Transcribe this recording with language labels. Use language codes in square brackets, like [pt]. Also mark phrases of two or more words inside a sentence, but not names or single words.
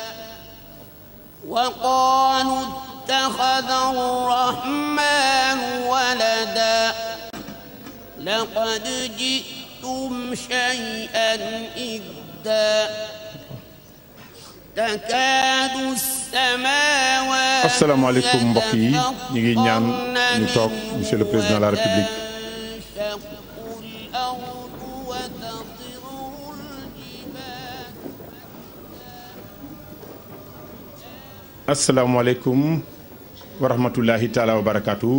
[ar] وقالوا اتخذ الرحمن ولدا لقد جئتم شيئا إدا تكاد السماوات [wo] asalaamaaleykum mbokk yi ñu ngi ñaan ñu toog [fr] monsieur le président de la république [ar] السلام عليكم ورحمة الله تعالى وبركاته.